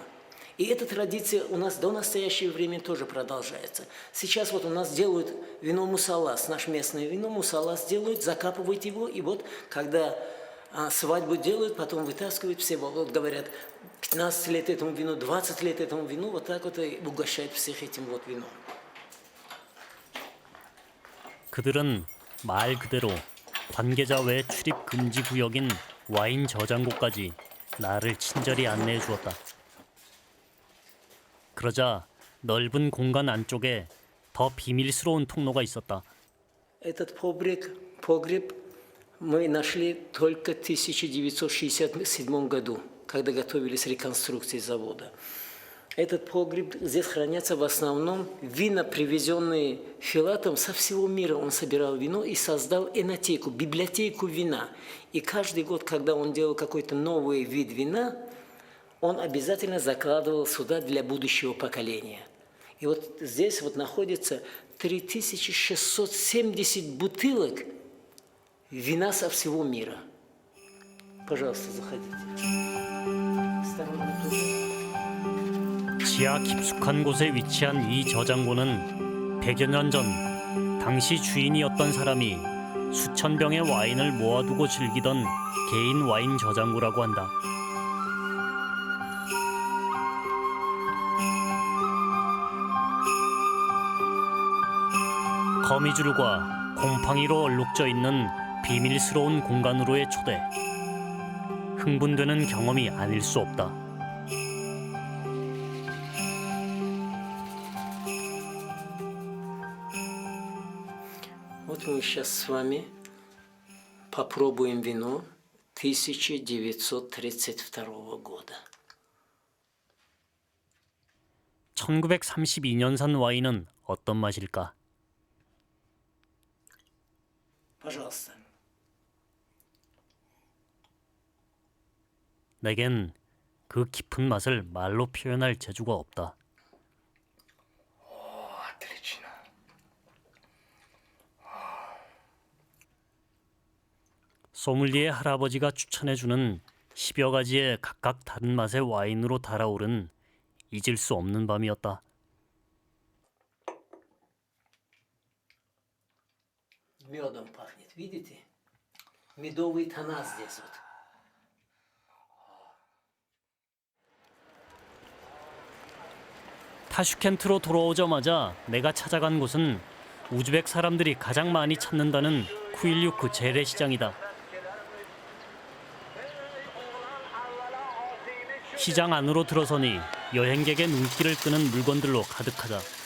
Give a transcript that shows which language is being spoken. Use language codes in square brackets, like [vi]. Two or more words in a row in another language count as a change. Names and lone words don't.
[ru] И эта традиция у нас до настоящего времени тоже продолжается. Сейчас вот у нас делают вино мусалас, наше местное вино мусалас делают, закапывают его, и вот когда свадьбу делают, потом вытаскивают, все вот говорят, 15 лет этому вину, 20 лет этому вину, вот так вот и угощают всех этим вот вином. [ko] 그들은 말 그대로 관계자 외 출입 금지 구역인 와인 저장고까지 나를 친절히 안내해 주었다. 그러자 넓은 공간 안쪽에 더 비밀스러운 통로가 있었다. [ru] Этот погреб мы нашли только в 1967 году, когда готовились к реконструкции завода. Этот погреб, здесь хранятся в основном вина, привезенные Филатом со всего мира. Он собирал вино и создал энотеку, библиотеку вина. И каждый год, когда он делал какой-то новый вид вина, он обязательно закладывал сюда для будущего поколения. И вот здесь вот находится 3670 бутылок вина со всего мира. Пожалуйста, заходите. [ko] 지하 깊숙한 곳에 위치한 이 저장고는 100여 년 전 당시 주인이었던 사람이 수천 병의 와인을 모아두고 즐기던 개인 와인 저장고라고 한다. 거미줄과 곰팡이로 얼룩져 있는 비밀스러운 공간으로의 초대. 흥분되는 경험이 아닐 수 없다. [ru] Вот мы сейчас с вами попробуем вино 1932 года. [ko] 1932년산 와인은 어떤 맛일까? [ru] Пожалуйста. [ko] 내겐 그 깊은 맛을 말로 표현할 재주가 없다. [ru] Отлично. [ko] 소믈리에 할아버지가 추천해주는 10여 가지의 각각 다른 맛의 와인으로 달아오른 잊을 수 없는 밤이었다. [ru] Медом пахнет, видите? Медовые тона здесь вот. [ko] 타슈켄트로 돌아오자마자 내가 찾아간 곳은 우즈벡 사람들이 가장 많이 찾는다는 쿠일류크 재래시장이다. 시장 안으로 들어서니 여행객의 눈길을 끄는 물건들로 가득하다.